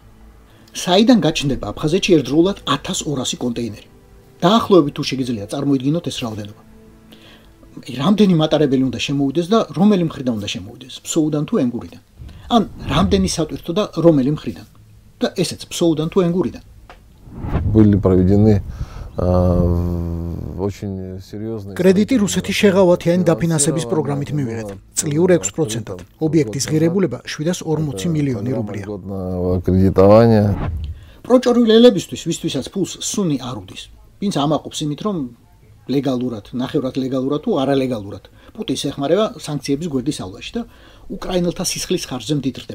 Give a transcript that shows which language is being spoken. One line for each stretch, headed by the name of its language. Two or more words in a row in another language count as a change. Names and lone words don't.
Georgian: საიდან გაჩნდება აფხაზეთში ერთდროულად 1200 კონტეინერი? დაახლოებით თუ შეგიძლია წარმოიდგინოთ ეს რაოდენობა. რამდენი მატარებელი უნდა შემოვიდეს და რომელი მხრიდან უნდა შემოვიდეს? ფსოუდან თუ ენგურიდან? ან რამდენი სატვირთო და რომელი მხრიდან? და ესეც ფსოუდან თუ ენგურიდან?
Russian: Были проведены очень серьезные
Georgian: კრედიტი რუსეთის შეღავათიანი დაფინანსების პროგრამით მივიღეთ. წლიურ 6%-ად. ობიექტის ღირებულება 740 მილიონი რუბლია. კრედიტოვანია. პროჭორილელებისთვის, ვისთვისაც ფულს სუნი არ უდის. ვინც ამაყობს იმით, რომ ლეგალურად, ნახევრად ლეგალურად თუ არალეგალურად პუტინს ეხმარება სანქციების გვერდის ალვაში და უკრაინელთა სისხლის ხარჯზე მდიდრდება.